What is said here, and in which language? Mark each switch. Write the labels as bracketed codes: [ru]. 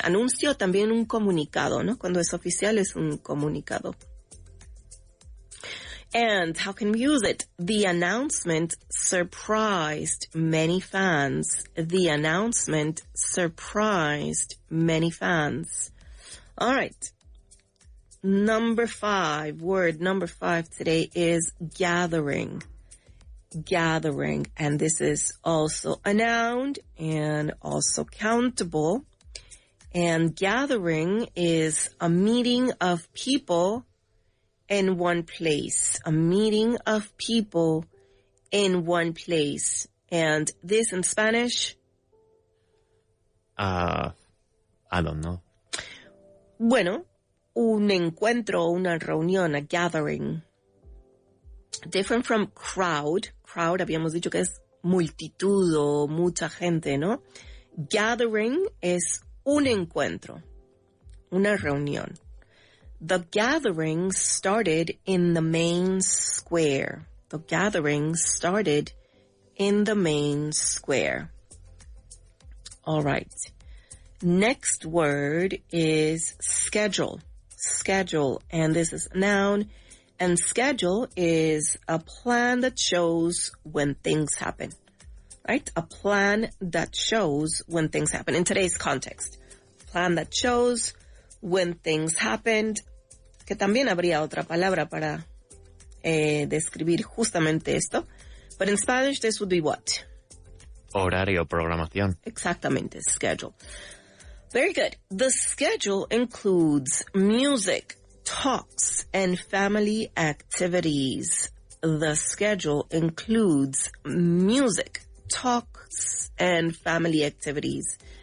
[es] Anuncio también un comunicado, ¿no? Cuando es oficial es un comunicado. [en] And how can we use it? The announcement surprised many fans. The announcement surprised many fans. All right. Number 5, word number 5 today is gathering. Gathering. And this is also a noun and also countable. And gathering is a meeting of people in one place. A meeting of people in one place. And this in Spanish? I don't know. [es] Bueno, un encuentro, una reunión, a gathering. [en] Different from crowd. [es] Crowd, habíamos dicho que es multitud o mucha gente, ¿no? Gathering es un encuentro, una reunión. [en] The gathering started in the main square. The gathering started in the main square. All right. Next word is schedule. Schedule. And this is a noun. And schedule is a plan that shows when things happen. Right? A plan that shows when things happen. In today's context. Plan that shows when things happened. [es] Que también habría otra palabra para describir justamente esto. [en] But in Spanish, this would be what? [es] Horario, programación. Exactamente, [en] schedule. Very good. The schedule includes music, talks, and family activities. The schedule includes music, talks, and family activities.